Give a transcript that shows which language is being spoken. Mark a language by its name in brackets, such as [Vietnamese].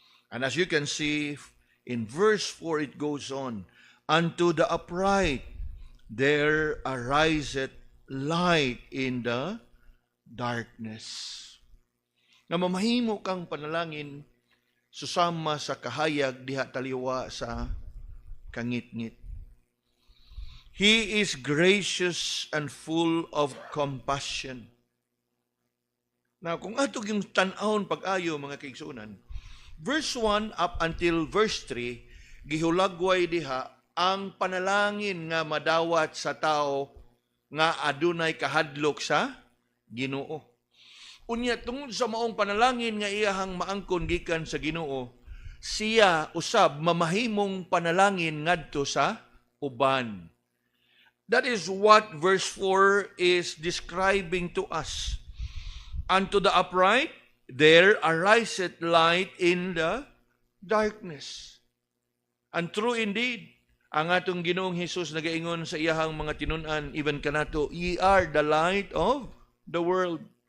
[English] And as you can see in verse 4 it goes on, unto the upright there ariseth light in the darkness. [Cebuano] Nga mamahimo kang panalangin susama sa kahayag diha taliwa sa kangit-ngit. [English] He is gracious and full of compassion. [Cebuano] Now, kung atog yung tan-awon pag-ayo mga kaigsunan, [English] verse 1 up until verse 3, [Cebuano] gihulagway diha ang panalangin nga madawat sa tao nga adunay kahadlok sa Ginoo. Unya tungod sa maong panalangin nga iyahang maangkon gikan sa Ginoo, siya usab mamahimong panalangin ngadto sa uban. [English] That is what verse 4 is describing to us. Unto the upright, there ariseth light in the darkness. [Cebuano] And true indeed, ang atong Ginoong Hesus nagaingon sa iyahang mga tinun-an, even kanato, [English] ye are the light of the world.